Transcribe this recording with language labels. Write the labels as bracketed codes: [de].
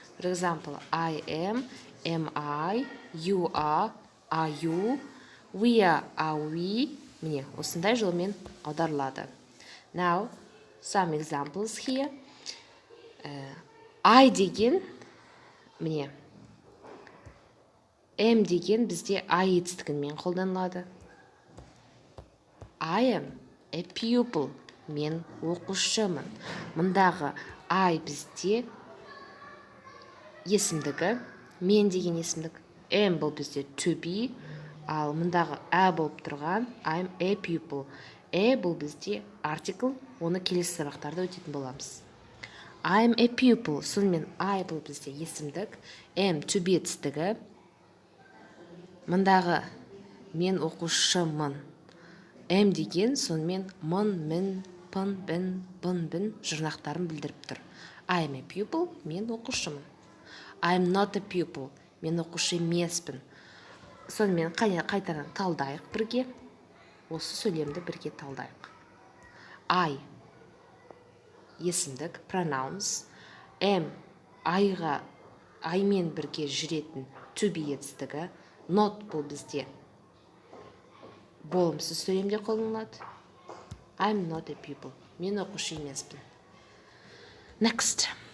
[en] For example, I am I, you are you, we are we. [kk] Міне, осындай жолмен аударылады. [en] Now, some examples here. [kk] I деген, міне, am деген бізде I етістігімен қолданылады. [en] I am a pupil, [kk] мен оқушымын. Мұндағы I бізде есімдігі, мен деген есімдік. Am бұл бізде to be, ал мұндағы a болып тұрған [en] I'm a pupil. [kk] Бұл бізде article, оны келесі сабақтарда өтетін боламыз. [en] I'm a pupil, [kk] сонымен I бұл бізде есімдік, am to be етістігі. Мұндағы мен оқушымын. Am деген сонымен мын, мін, пын, бін, бұн, бін жұрнақтарын білдіріп тұр. [en] I'm a pupil, [kk] мен оқушымын. [en] I'm not a pupil, [kk] мен оқушы емеспін. Сонымен қайтадан талдайық бірге. Осы сөйлемді бірге талдайық. I есімдік, pronouns. Am I-мен бірге жүретін to be етістігі. Not бұл бізде болымсыз сөйлемде қолданылады. [en] I'm not a pupil. [kk] Мен оқушы емеспін. [en] Next.